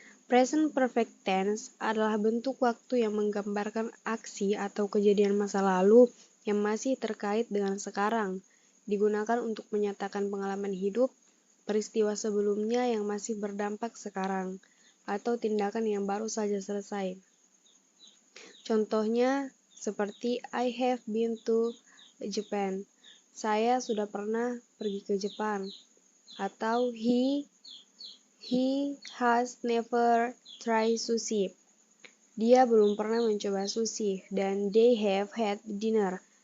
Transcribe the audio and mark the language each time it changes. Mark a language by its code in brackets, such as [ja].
[id] Present perfect tense adalah bentuk waktu yang menggambarkan aksi atau kejadian masa lalu yang masih terkait dengan sekarang, digunakan untuk menyatakan pengalaman hidup, peristiwa sebelumnya yang masih berdampak sekarang, atau tindakan yang baru saja selesai. Contohnya seperti [en] I have been to Japan. [id] Saya sudah pernah pergi ke Jepang. [en] Atau he has never tried sushi. [id] Dia belum pernah mencoba sushi. [en] Dan they have had dinner.